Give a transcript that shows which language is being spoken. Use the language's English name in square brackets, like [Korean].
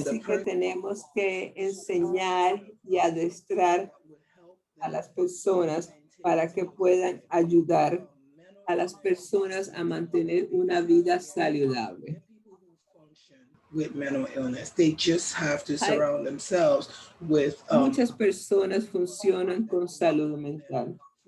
[Spanish] Así que tenemos que enseñar y adestrar a las personas para que puedan ayudar a las personas a mantener una vida saludable. [English] With mental illness, they just have to surround themselves with. [Spanish] Muchas personas funcionan con salud mental.